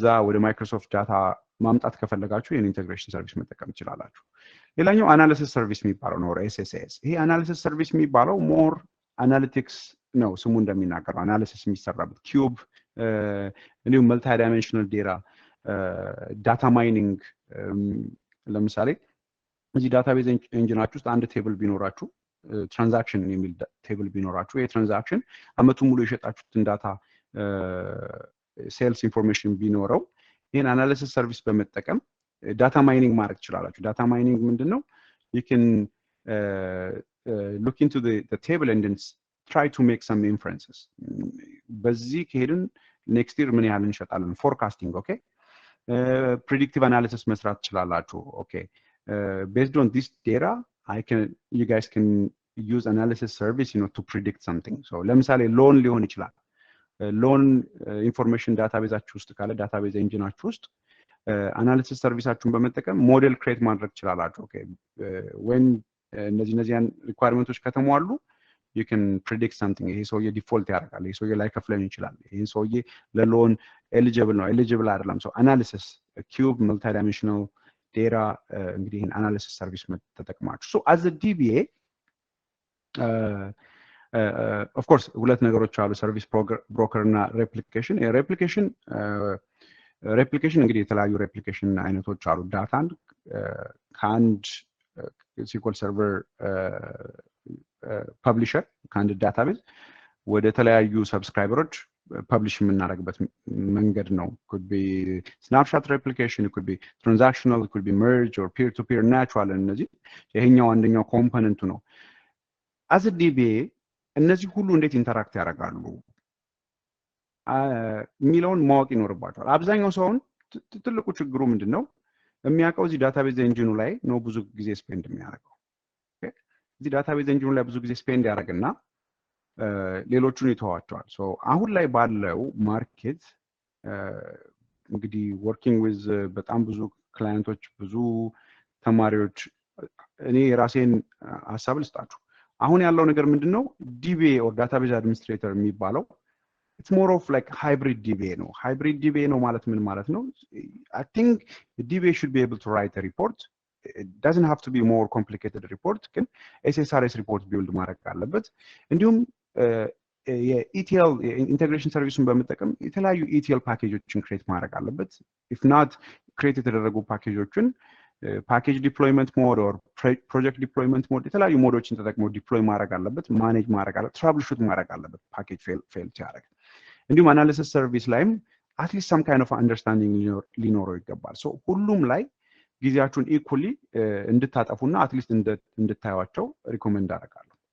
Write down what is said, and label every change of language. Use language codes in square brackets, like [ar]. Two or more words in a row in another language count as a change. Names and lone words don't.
[am] ወደ ማይክሮሶፍት ዳታ ማምጣት ከፈለጋችሁ የኢንቴግሬሽን ኢንተግሬሽን ሰርቪስ መጠቀም ትችላላችሁ ሌላኛው አናሊሲስ ሰርቪስ የሚባለው ነው SSS ይሄ አናሊሲስ ሰርቪስ የሚባለው [en] more analytics [am] ነው ስሙ እንደሚናገረው አናሊሲስ የሚሰራበት ኪዩብ እንዲሁም [en] multi dimensional data mining [am] ለምሳሌ እዚህ ዳታቤዝ ኢንጂናችሁ ውስጥ አንድ ቴብል ቢኖራችሁ ትራንዛክሽን የሚል ቴብል ቢኖራችሁ የትራንዛክሽን አመቱ ሙሉ የሸጣችሁትን ዳታ [en] sales information [am] ቢኖረው ይሄን አናሊሲስ ሰርቪስ በመጠቀም [en] data mining [am] ማድረግ ትችላላችሁ [en] data mining [am] ምንድነው [en] you can look into the table and then try to make some inferences [am] በዚህ [en] ከሄድን next year [am] ምን ያህል እንሸጣለን [en] forecasting okay predictive analysis [am] መስራት ትችላላችሁ [en] okay based on this data you guys can use analysis service to predict something so [am] ለምሳሌ ሎን ሊሆን ይችላል [en] loan information [am] ዳታቤዛችሁ ውስጥ ካለ ዳታቤዝ ኢንጂናችሁ ውስጥ አናሊሲስ ሰርቪሳችሁን በመጠቀም [en] model create [am] ማድረግ ትችላላችሁ [en] okay when [am] እነዚህን ሪኳየርመንቶች ከተሟሉ [en] you can predict something [am] ይሄ ሰውዬ ዲፎልት ያደርጋል ይሄ ሰውዬ ላይ ከፍለን ይችላል ይሄ ሰውዬ ለሎን ኤሊጂብል አይደለም [en] so analysis cube multi dimensional data [am] እንግዲህ ይሄን አናሊሲስ ሰርቪስ ተጠቅማችሁ [en] so as a DBA of course [am] ሁለት ነገሮች አሉ [en] service broker [am] እና ሬፕሊኬሽን ሬፕሊኬሽን እንግዲህ የተለያዩ ሬፕሊኬሽን አይነቶች አሉ ዳታን ከአንድ SQL server ፐብሊሸር ከአንድ ዳታቤዝ ወደ ተለያዩ ሰብስክራይበሮች ፐብሊሽ የምናደርግበት መንገድ ነው [en] could be snapshot replication it could be transactional it could be merge or peer to peer natural [am] እነዚህ ይሄኛው አንደኛው ኮምፖነንቱ ነው [en] as a DBA [am] እነዚህ ሁሉ እንዴት ኢንተራክት ያደርጋሉ ሚሊዮን ማወቅ ይኖርባቸዋል አብዛኛው ሰው ትልቁ ችግሩ ምንድነው የሚያውቀው እዚህ ዳታቤዝ ኢንጂኑ ላይ ነው ብዙ ጊዜ ስፔንድ የሚያደርገው እዚህ ዳታቤዝ ኢንጂኑ ላይ ብዙ ጊዜ ስፔንድ ያደርግና ሌሎቹን ይተዋቸዋል። ሶ አሁን ላይ ባለው ማርኬት እንግዲህ [en] working with [am] በጣም ብዙ ክላይንቶች ብዙ ተማሪዎች እኔ የራሴን ሐሳብ ልስጣችሁ። አሁን ያለው ነገር ምንድነው [en] DBA or database administrator [am] የሚባለው [en] it's more of like hybrid DBA [am] ነው። [en] hybrid DBA [am] ነው ማለት ምን ማለት ነው? [en] I think the DBA should be able to write a report. It doesn't have to be more complicated report ግን SSRS report build [am] ማድረግ አለበት። እንዲሁም የኢቲኤል ኢንቴግሬሽን ሰርቪስን በመጠቀም የተለያዩ ኢቲኤል ፓኬጆችን ክሬት ማድረግ አለበት። [en] if not [am] ክሬት የተደረጉ ፓኬጆችን [en] package deployment mode or project deployment mode [am] የተለያዩ ሞዶችን ተጠቅሞ ዲፕሎይ ማድረግ አለበት፣ ማኔጅ ማድረግ አለበት፣ [en] trouble shoot [am] ማድረግ አለበት [en] package fail [am] ሲያደርግ። እንዲሁም አናሊሲስ ሰርቪስ ላይም [en] at least some kind of understanding [am] ሊኖረው ይገባል። ሶ ሁሉም ላይ ጊዜያችሁን ኢኩሊ እንድታጠፉና አትሊስት እንድታዩዋቸው ሪኮመንድ አደርጋለሁ።